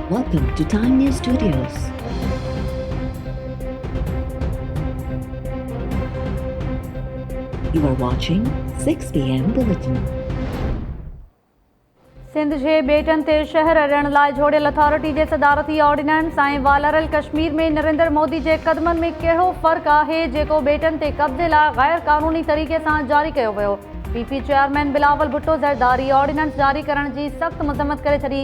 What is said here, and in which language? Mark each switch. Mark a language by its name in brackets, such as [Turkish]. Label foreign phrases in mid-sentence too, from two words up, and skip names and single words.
[English] Welcome to Time News Studios. You are watching 6 p.m. Bulletin. [Sindhi] सिंध जे बेटन ते शहर अड़ण लाइ जोड़ियल अथॉरिटी जे सदारती ऑर्डिनेंस ऐं वालरल कश्मीर में नरेंद्र मोदी जे कदमनि में कहिड़ो फ़र्क़ु आहे जेको बेटन ते कब्ज़े लाइ गैर क़ानूनी तरीक़े सां जारी कयो वियो। पीपी चेयरमैन बिलावल भुट्टो ज़रदारी ऑर्डिनेंस जारी करण जी सख़्त मज़म्मत करे छॾी।